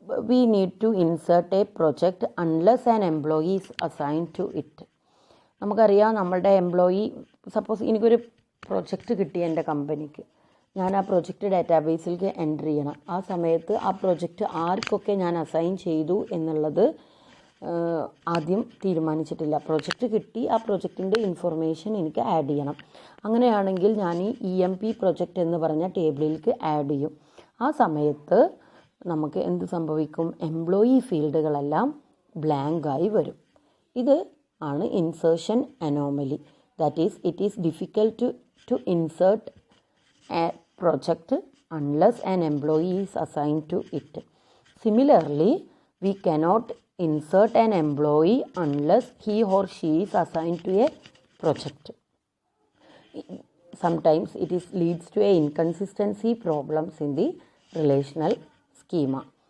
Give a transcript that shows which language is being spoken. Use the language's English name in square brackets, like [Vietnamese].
[English] We need to insert a project unless an employee is assigned to it. [Malayalam] നമുക്കറിയാം നമ്മളുടെ employee suppose എനിക്കൊരു project കിട്ടി എൻ്റെ കമ്പനിക്ക്, ഞാൻ ആ പ്രൊജക്റ്റ് ഡാറ്റാബേസിലേക്ക് എൻ്റർ ചെയ്യണം. ആ സമയത്ത് ആ പ്രൊജക്റ്റ് ആർക്കൊക്കെ ഞാൻ അസൈൻ ചെയ്തു എന്നുള്ളത് ആദ്യം തീരുമാനിച്ചിട്ടില്ല. പ്രൊജക്റ്റ് കിട്ടി, ആ പ്രൊജക്റ്റിൻ്റെ ഇൻഫർമേഷൻ എനിക്ക് ആഡ് ചെയ്യണം. അങ്ങനെയാണെങ്കിൽ ഞാൻ ഈ EMP പ്രൊജക്റ്റ് എന്ന് പറഞ്ഞ ടേബിളിലേക്ക് ആഡ് ചെയ്യും. ആ സമയത്ത് നമുക്ക് എന്ത് സംഭവിക്കും? എംപ്ലോയി ഫീൽഡുകളെല്ലാം ബ്ലാങ്കായി വരും. ഇത് ആണ് insertion anomaly. [English] That is it is difficult to insert a project unless an employee is assigned to it. Similarly, we cannot insert an employee unless he or she is assigned to a project. Sometimes it leads to a inconsistency problems in the relational schema.